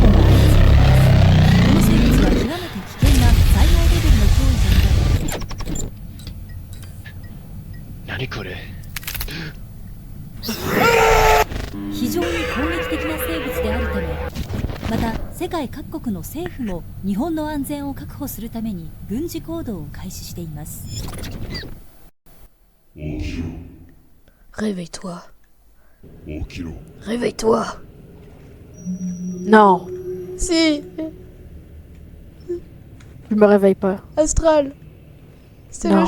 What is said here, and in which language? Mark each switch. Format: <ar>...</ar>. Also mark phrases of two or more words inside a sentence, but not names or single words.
<ja>この生物は極めて危険な災害レベルの脅威とみられます。何これ。非常に攻撃的な生物であるため、また世界各国の政府も日本の安全を確保するために軍事行動を開始しています。</ja> <fr>Réveille-toi.</fr> <ja>Okiro.</ja> <fr>Réveille-toi. Non, Si, je me réveille pas. Astral. C'est Non.</fr>